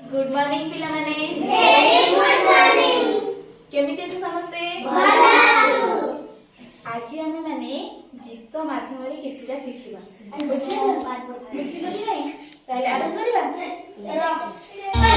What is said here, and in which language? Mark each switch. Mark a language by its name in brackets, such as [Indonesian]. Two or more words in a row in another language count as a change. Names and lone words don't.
[English] good morning [Odia] ପିଲା ମାନେ। [English] very good morning. [Odia] କେମିତି ଅଛ ସମସ୍ତେ? ଭଲ ଅଛୁ। ଆଜି ଆମେ ମାନେ ଗୀତ ମାଧ୍ୟମ ରେ କିଛିଟା ଶିଖିବା। ବୁଝିଲ କି ନାହିଁ? ତାହେଲେ ଆରମ୍ଭ କରିବା।